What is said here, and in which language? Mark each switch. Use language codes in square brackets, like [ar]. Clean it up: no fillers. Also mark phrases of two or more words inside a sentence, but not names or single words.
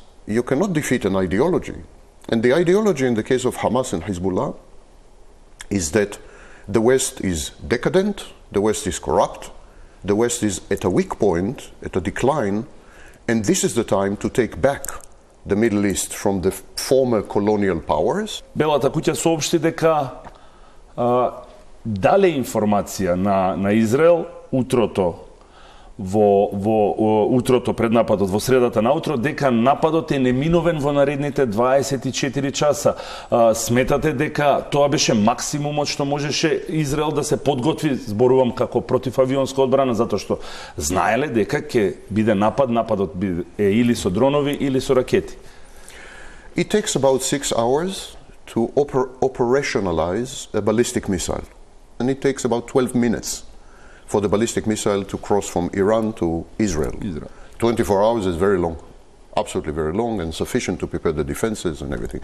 [en] You cannot defeat an ideology. And the ideology in the case of Hamas and Hezbollah is that the West is decadent, the West is corrupt, the West is at a weak point, at a decline, and this is the time to take back the Middle East from the former colonial powers. [mk] Белата куќа соопшти дека дале информација на Израел утрото утрото пред нападот, во средата на утро, дека нападот е неминовен во наредните 24 часа. Сметате дека тоа беше максимумот што можеше Израел да се подготви, зборувам како противавионска одбрана, затоа што знаеле дека ќе биде нападот е или со дронови или со ракети. [en] It takes about 6 hours to operationalize a ballistic missile. And it takes about 12 minutes for the ballistic missile to cross from Iran to Israel. 24 hours is very long, absolutely very long, and sufficient to prepare the defenses and everything.